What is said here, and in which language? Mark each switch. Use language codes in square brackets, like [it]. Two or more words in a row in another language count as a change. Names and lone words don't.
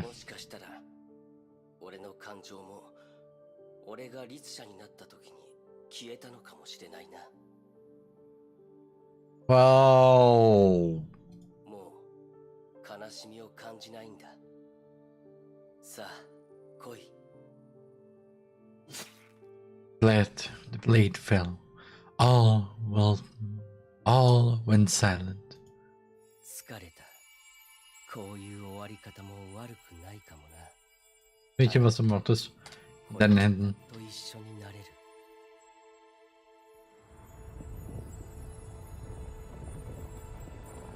[ja] もしかしたら俺の感情も俺が律者になった時に消えたのかもしれないな。 [en] Wow. [ja] もう悲しみを感じないんだ。さあ来い。 [en] Let the blade fell. All went silent. [ja] 疲れた。こういう終わり方も悪くないかもな。 [de] Mädchen, was du machtest mit deinen Händen. [ja] と一緒になれる。 [en] Oh